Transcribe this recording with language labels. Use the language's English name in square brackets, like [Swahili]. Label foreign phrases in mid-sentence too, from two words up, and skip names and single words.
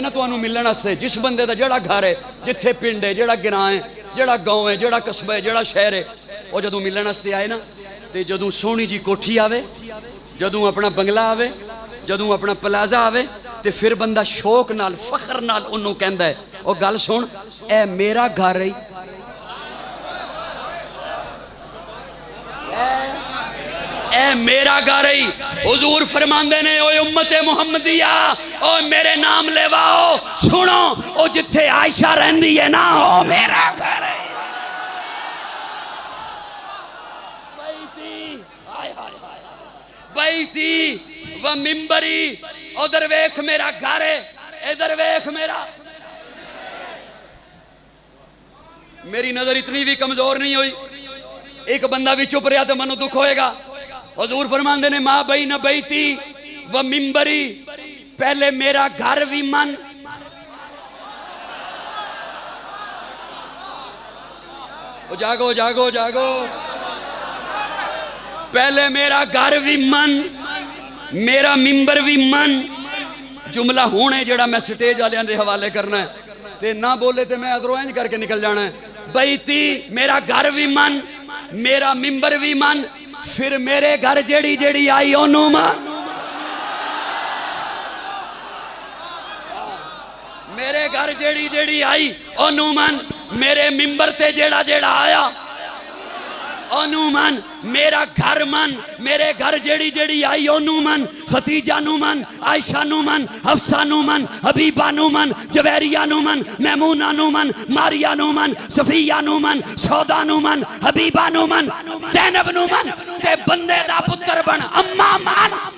[Punjabi] نہ تو ملن واسطے، جس بندے دا جیہڑا گھر ہے، جتھے پنڈ ہے، جیہڑا گراں ہے، جیہڑا گاؤں ہے، جیہڑا قصبہ ہے، جیہڑا شہر ہے، اور جدوں ملن واسطے آئے نا، تو جدوں سوہنی جئی کوٹھی آوے، جدوں اپنا بنگلہ آوے، جدوں اپنا پلازہ آوے، تو فیر بندہ شوق نال فخر نال انہاں نوں کہندا ہے، اور گل سن، اے میرا گھر ہے، اے میرا گھر ہے. حضور فرماندے نے اوئے امت محمدیہ، او میرے نام لیواؤ، سنو، او جتھے عائشہ رہندی ہے نا، او میرا گھر ہے. [Arabic] بيتي ومنبري, [Punjabi] ادھر ویکھ میرا گھر ہے، ادھر ویکھ میرا. میری نظر اتنی بھی کمزور نہیں ہوئی، اک بندہ بھی چپ رہیا تو مینوں دکھ ہووے گا. حضور فرماندے نے [Arabic] ما بين بيتي ومنبري, [Punjabi] پہلے میرا گھر بھی من، جاگو جاگو جاگو، پہلے میرا گھر بھی من، میرا منبر بھی من. جملہ ہوں ہے جیہڑا میں سٹیج والے دے حوالے کرنا ہے، تے نہ بولے تو میں اندروں انج کر کے نکل جانا ہے. بيتي میرا گھر بھی من، میرا منبر بھی من، فیر میرے گھر جیہڑی جیہڑی آئی اوہنوں من. میرے گھر جیہڑی جیہڑی آئی اوہنوں من، میرے منبر تے جیہڑا جیہڑا آیا اوہنوں من، میرا گھر من، میرے گھر جیہڑی جیہڑی آئی اوہنوں من، خدیجہ نوں من، عائشہ نوں من، حفصہ نوں من، حبیبہ نوں من، جویریہ نوں من، میمونہ نوں من، ماریہ نوں من، صفیہ نوں من، سودہ نوں من، حبیبہ نوں من، زینب نوں من، تے بندے دا پتر بن اماں من.